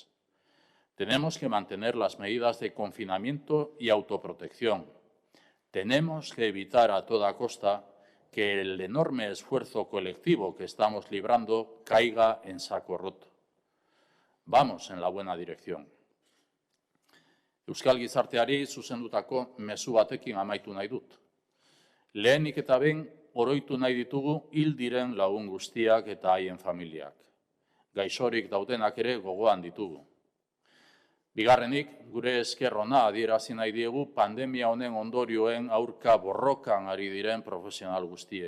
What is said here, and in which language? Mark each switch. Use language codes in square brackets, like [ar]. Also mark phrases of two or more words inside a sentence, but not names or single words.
[es] Tenemos que mantener las medidas de confinamiento y autoprotección. Tenemos que evitar a toda costa que el enorme esfuerzo colectivo que estamos librando caiga en saco roto. Vamos en la buena dirección. [eu] Euskal gizarteari zuzendutako mezu batekin amaitu nahi dut. Lehenik eta behin oroitu nahi ditugu hil diren lagun guztiak eta haien familiak. Gaixorik daudenak ere gogoan ditugu. Bigarrenik, gure esker ona adierazi nahi diegu pandemia honen ondorioen aurka borrokan ari diren profesional guztiei.